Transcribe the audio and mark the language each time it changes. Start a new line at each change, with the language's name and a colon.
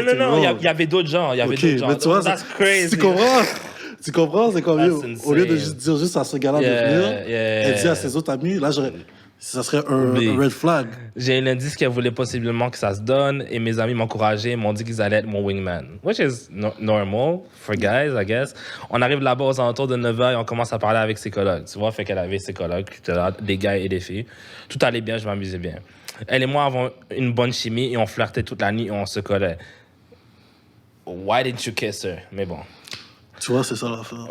French: Non, il y avait d'autres gens. Mais tu vois,
English: that's crazy.
French: Tu comprends? C'est comme, au lieu de dire juste à ce gars-là de venir,
English: yeah.
French: elle dit à ses autres amis, là, ça serait un red flag. J'ai un indice qu'elle voulait possiblement que ça se donne et mes amis m'encourageaient, m'ont dit qu'ils allaient être mon wingman.
English: Which is normal for guys, I guess.
French: On arrive là-bas aux alentours de 9h et on commence à parler avec ses collègues. Tu vois, fait qu'elle avait ses collègues, des gars et des filles. Tout allait bien, je m'amusais bien. Elle et moi avons une bonne chimie et on flirtait toute la nuit et on se collait.
English: Why didn't you kiss her?
French: Mais bon. Tu vois, c'est ça l'affaire.